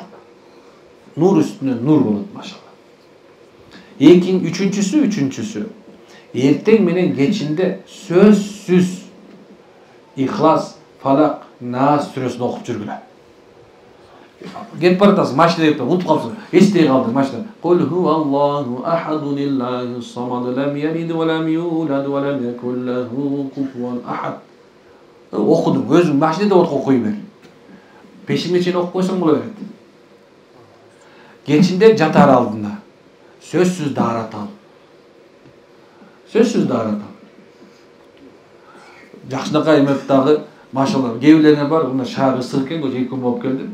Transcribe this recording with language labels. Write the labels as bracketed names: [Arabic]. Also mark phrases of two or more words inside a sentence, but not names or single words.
[Kyrgyz] Нур үстүнө нур болот машалла. Үчүнчүсү. Эртең менен кечинде сөзсүз Ихлас, Фалак, Нас сүрөсүн окуп жүргүлө. Кетип баратасың, машинада кетип, унутуп калыпсың, эстей калдың машинада. [Arabic] قل هو الله أحد الله الصمد لم يلد ولم يولد ولم يكن له كفوا أحد. [Kyrgyz] Окудуң, өзүң машинада окуп кой бер. Пешиңе чейин окуп койсоң боло берет. Кечинде жатар алдында сөзсүз даарат ал. Жакшынакай эмеп дагы машалла кээ бирлерине бар, мына шаар ысык экен, 2 күн болуп келди.